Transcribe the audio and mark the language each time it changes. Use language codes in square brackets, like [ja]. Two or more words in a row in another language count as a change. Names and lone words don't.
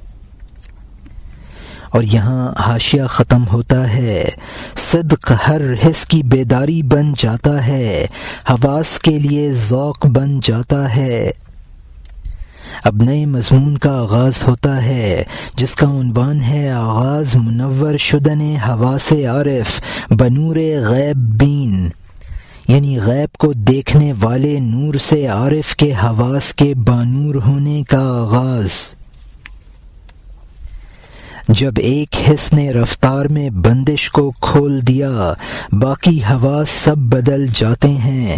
[ur] اور یہاں حاشیہ ختم ہوتا ہے۔ صدق ہر حس کی بیداری بن جاتا ہے، حواس کے لیے ذوق بن جاتا ہے۔ اب نئے مضمون کا آغاز ہوتا ہے جس کا عنوان ہے [fa] آغاز منور شدن حواس عارف بنور غیب بین، [ur] یعنی غیب کو دیکھنے والے نور سے عارف کے حواس کے بانور ہونے کا آغاز۔ جب ایک حس نے رفتار میں بندش کو کھول دیا باقی حواس سب بدل جاتے ہیں۔